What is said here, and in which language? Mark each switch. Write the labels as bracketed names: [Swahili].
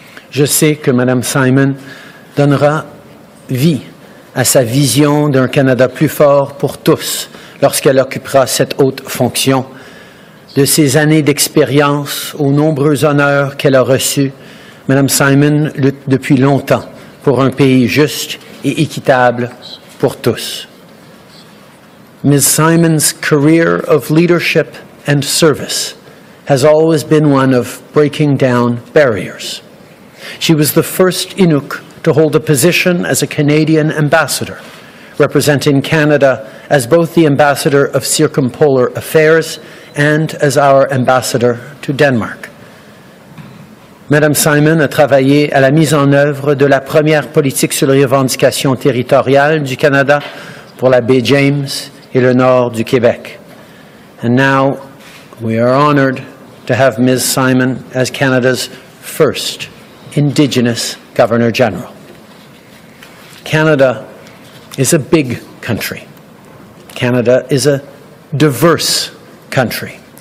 [French] Je sais que Madame Simon donnera vie à sa vision d'un Canada plus fort pour tous lorsqu'elle occupera cette haute fonction. De ses années d'expérience aux nombreux honneurs qu'elle a reçus, Madame Simon lutte depuis longtemps pour un pays juste et équitable pour tous. [English] Ms. Simon's career of leadership and service has always been one of breaking down barriers. She was the first Inuk to hold a position as a Canadian ambassador, representing Canada as both the ambassador of circumpolar affairs and as our ambassador to Denmark. [French] Madame Simon a travaillé à la mise en œuvre de la première politique sur les revendications territoriales du Canada pour la baie James et le nord du Québec. [English] And now we are honored to have Ms. Simon as Canada's first Indigenous Governor-General. Canada is a big country. Canada is a diverse country.